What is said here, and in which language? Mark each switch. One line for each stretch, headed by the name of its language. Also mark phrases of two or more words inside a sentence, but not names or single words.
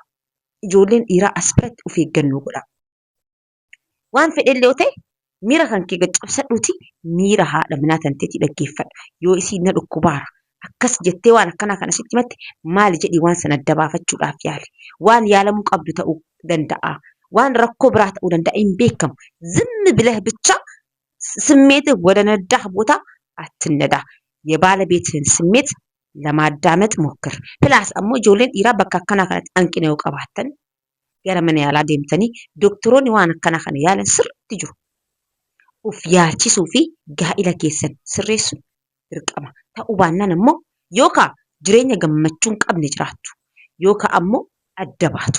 Oromo: Ijoolleen dhiiraa as biratti of eeggannoo godha. Waan fedhellee yoo ta'e miira kan kee gaccabsadhuuti miira haadha manaa tanteetii dhaggeeffadha. Yoo isiin na dhukkubaara akkas jettee waan akkanaa kana sitti himatte maali jedhii waan sana adda baafachuudhaaf yaali. Waan yaalamuu qabdu ta'uu danda'a. Waan rakkoo biraa ta'uu danda'a hin beekamu. Zimmi bilah bicha
Amharic: ስሜትህ ወደ ነዳህ ቦታ አትነዳ። የባለቤትህን ስሜት ለማዳመጥ ሞክር። ፕላስ አሞ
Oromo: ijoolleen dhiiraa bakka akkanaa kanatti hanqina yoo qabaattan gara mana yaalaa deemtanii doktoroonni waan akkanaa kana yaalan sirriitti jiru. Uf yaalchisuu fi gaa'ila keessan sirreessuun dirqama. Ta'uu baannaan ammoo yookaan jireenya gammachuu hin qabne jiraattu yookaan ammoo adda baatu.